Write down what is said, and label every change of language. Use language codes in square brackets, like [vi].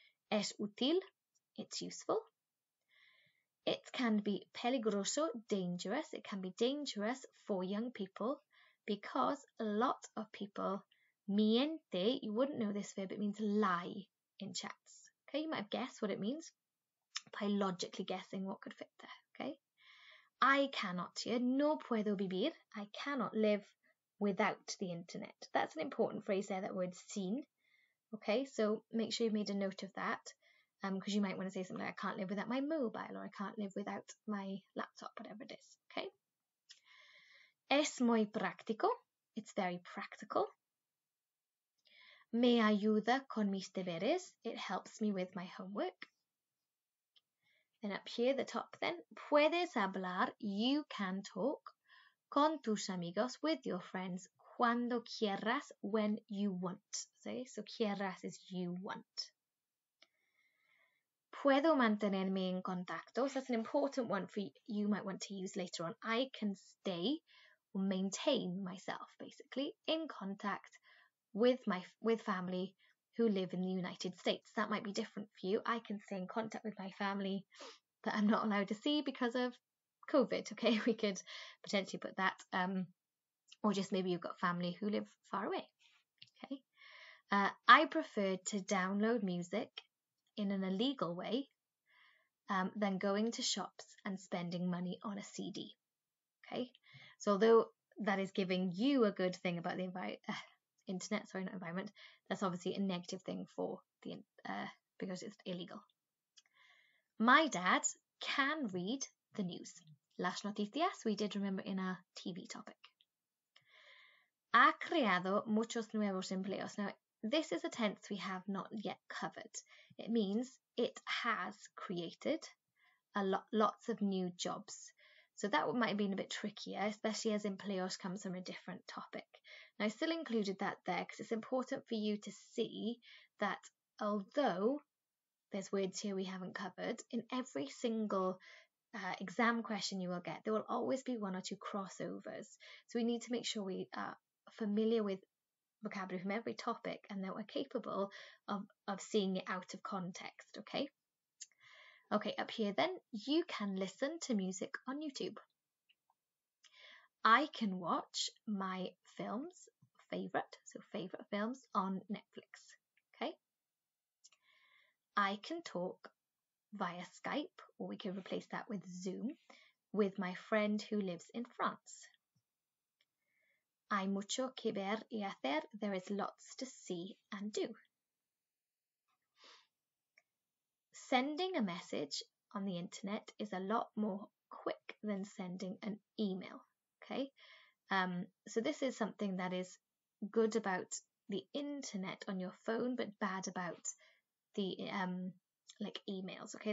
[es] Es útil, [en] it's useful. It can be peligroso, dangerous. It can be dangerous for young people because a lot of people miente. You wouldn't know this verb, it means lie in chats. Okay, you might have guessed what it means by logically guessing what could fit there. Okay, I cannot here, [es] no puedo vivir. [en] I cannot live without the internet. That's an important phrase there, that word sin. Okay, so make sure you've made a note of that. Because you might want to say something like, I can't live without my mobile, or I can't live without my laptop, whatever it is, okay? [es] Es muy práctico, [en] it's very practical. [es] Me ayuda con mis deberes, [en] it helps me with my homework. Then up here, the top then, [es] puedes hablar, [en] you can talk, [es] con tus amigos, [en] with your friends, [es] cuando quieras, [en] when you want. Okay? So quieras is you want. [es] Puedo mantenerme en contacto. [en] So that's an important one for you might want to use later on. I can stay or maintain myself basically in contact with family who live in the United States. That might be different for you. I can stay in contact with my family that I'm not allowed to see because of COVID. Okay, we could potentially put that, or just maybe you've got family who live far away. Okay, I prefer to download music in an illegal way than going to shops and spending money on a CD. Okay, so although that is giving you a good thing about the internet, sorry, not environment, that's obviously a negative thing for the because it's illegal. My dad can read the news. [es] Las noticias, [en] we did remember in our TV topic. [es] Ha creado muchos nuevos empleos. [en] Now, this is a tense we have not yet covered. It means it has created lots of new jobs. So that might have been a bit trickier, especially as empleos comes from a different topic. Now, I still included that there because it's important for you to see that although there's words here we haven't covered. In every single exam question you will get, there will always be one or two crossovers. So we need to make sure we are familiar with vocabulary from every topic and that we're capable of seeing it out of context, okay? Okay, up here then, you can listen to music on YouTube. I can watch my favorite films on Netflix, okay? I can talk via Skype, or we can replace that with Zoom, with my friend who lives in France. [es] Hay mucho que ver y hacer. [en] There is lots to see and do. Sending a message on the internet is a lot more quick than sending an email, okay? So this is something that is good about the internet on your phone, but bad about the like emails, okay?